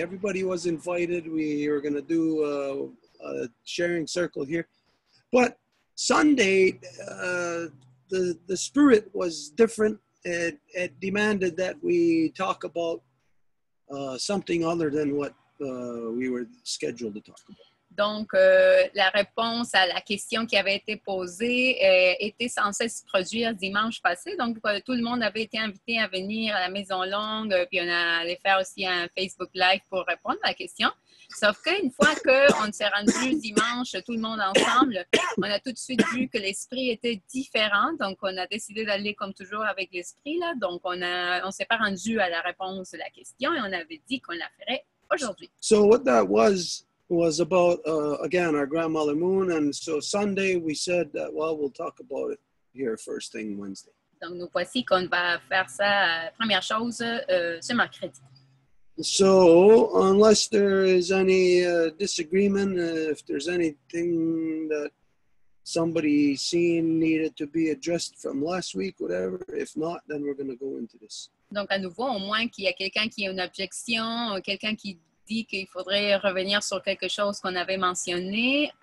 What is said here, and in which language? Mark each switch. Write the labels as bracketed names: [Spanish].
[English] Everybody was invited. We were going to do a sharing circle here. But Sunday, the spirit was different. It demanded that we talk about something other than what we were scheduled to talk about. [French] Donc, la réponse à la question qui avait été posée était censée se produire dimanche passé. Donc, tout le monde avait été invité à venir à la Maison Longue, puis on allait faire aussi un Facebook Live pour répondre à la question. Sauf qu'une fois qu'on s'est rendu dimanche, tout le monde ensemble, on a tout de suite vu que l'esprit était différent. Donc, on a décidé d'aller comme toujours avec l'esprit, là. Donc, on s'est pas rendu à la réponse de la question et on avait dit qu'on la ferait aujourd'hui. [English] So what that was about, again, our grandmother Moon. And so Sunday we said that, well, we'll talk about it here first thing Wednesday. [French] Donc, nous voici qu'on va faire ça, première chose, ce mercredi. [English] So unless there is any disagreement, if there's anything that somebody seen needed to be addressed from last week, whatever, if not, then we're going to go into this. [French] Donc, à nouveau, au moins qu'il y a quelqu'un qui a une objection, quelqu'un qui dit qu'il faudrait revenir sur quelque chose qu'on avait mentionné.